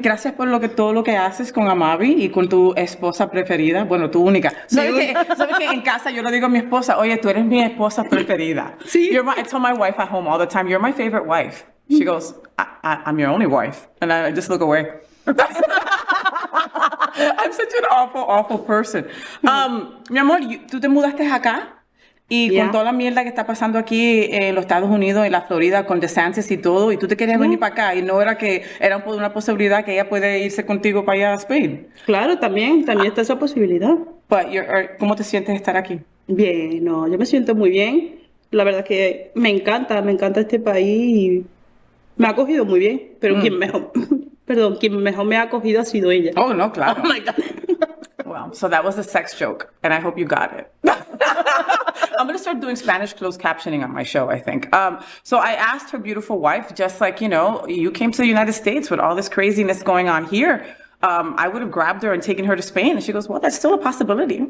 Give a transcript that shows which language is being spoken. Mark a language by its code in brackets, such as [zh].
[es] Gracias por todo lo que haces con Amavi y con tu esposa preferida. Bueno, tu única. ¿Sabes que en casa yo le digo a mi esposa, oye, tú eres mi esposa preferida? Sí. [en] I tell my wife at home all the time, you're my favorite wife. She goes, I'm your only wife. And I just look away. I'm such an awful person. [es] Mi amor, tú te mudaste acá. Y [en] Yeah. [es] con toda la mierda que está pasando aquí en los Estados Unidos, en la Florida, con DeSantis y todo, y tú te querías venir para acá, y no era que era una posibilidad que ella puede irse contigo para allá a Spain. Claro, también está esa posibilidad. But ¿cómo te sientes estar aquí? Bien, no, yo me siento muy bien. La verdad que me encanta este país y me ha acogido muy bien. Pero quien mejor me ha acogido ha sido ella. Oh, no, claro. [en] Oh my God. Well, so that was a sex joke, and I hope you got it. I'm going to start doing Spanish closed captioning on my show, I think. So I asked her beautiful wife, just like, you came to the United States with all this craziness going on here. I would have grabbed her and taken her to Spain. And she goes, well, that's still a possibility.